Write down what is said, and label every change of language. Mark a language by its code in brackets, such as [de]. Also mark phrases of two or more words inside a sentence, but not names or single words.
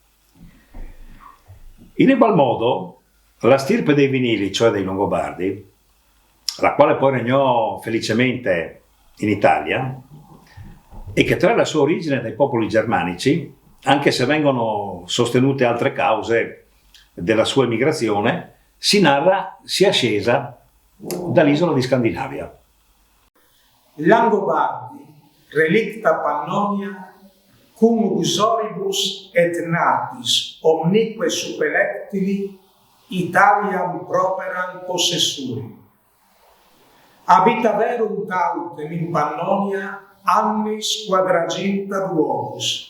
[it] In egual modo la stirpe dei Vinili, cioè dei Longobardi, la quale poi regnò felicemente in Italia e che trae la sua origine dai popoli germanici, anche se vengono sostenute altre cause della sua emigrazione, si narra sia scesa dall'isola di Scandinavia. [la] Langobardi, relicta Pannonia, cum uxoribus et natis omnique superlectili Italiam properam possessuri. Habita verum tautem in Pannonia annis quadraginta duobus.